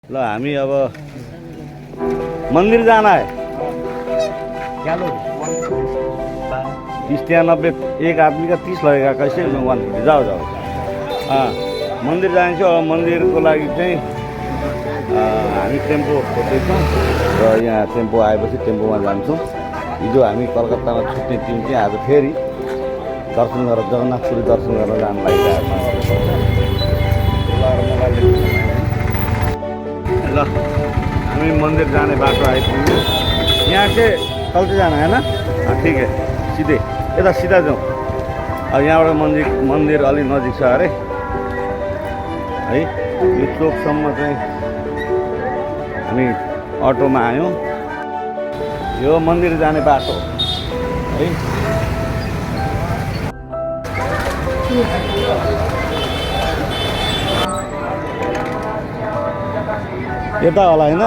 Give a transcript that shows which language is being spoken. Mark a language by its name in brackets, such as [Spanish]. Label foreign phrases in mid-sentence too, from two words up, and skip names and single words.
[Nepali] ल हामी [Hindi] अब मंदिर जाना है। क्या लो 30-90 एक आदमी का 30 लगेगा। कैसे 150? जाओ जाओ। [Nepali] हाँ मंदिर जान्छौँ। अब मन्दिरको लागि चाहिँ हामी टेम्पो खोज्दैछौँ र यहाँ टेम्पो आएपछि टेम्पोमा जान्छौँ। हिजो हामी कलकत्तामा छुट्ने टिम चाहिँ आज फेरि दर्शन गरेर जगन्नाथपुरी दर्शन गरेर जान लागिरहेको ल हामी मंदिर जाने बाटो आइपुग्यो। [Hindi] यहाँ से कल से जाना है ना? हाँ ठीक है, सीधे [Nepali] यता सीधा जाउँ। अब यहाँबाट मन्दिर अलि नजिक छ अरे है। यो चोकसम्म चाहिँ हामी अटोमा आयौँ। यो मन्दिर जाने बाटो है। यता होला हैन?